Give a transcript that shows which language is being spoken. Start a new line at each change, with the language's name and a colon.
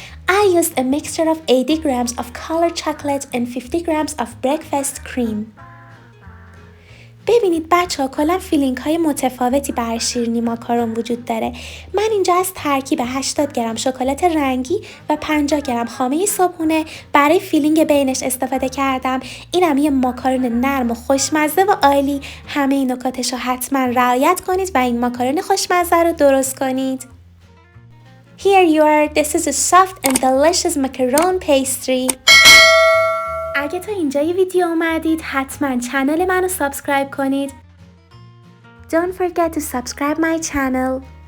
English: I used a mixture of 80 grams of colored chocolate and 50 grams of breakfast cream.
Persian: ببینید بچه ها کلا فیلینگ های متفاوتی برای شیرینی ماکارون وجود داره. من اینجا از ترکیب 80 گرم شکلات رنگی و 50 گرم خامه صبحونه برای فیلینگ بینش استفاده کردم. اینم یه ماکارون نرم و خوشمزه و عالی. همه این نکاتش رو حتما رعایت کنید و این ماکارون خوشمزه رو درست کنید.
English: Here you are. This is a soft and delicious macaron pastry.
Persian: اگه تا اینجای ویدیو اومدید حتما چنل منو سابسکرایب کنید.
English: Don't forget to subscribe my channel.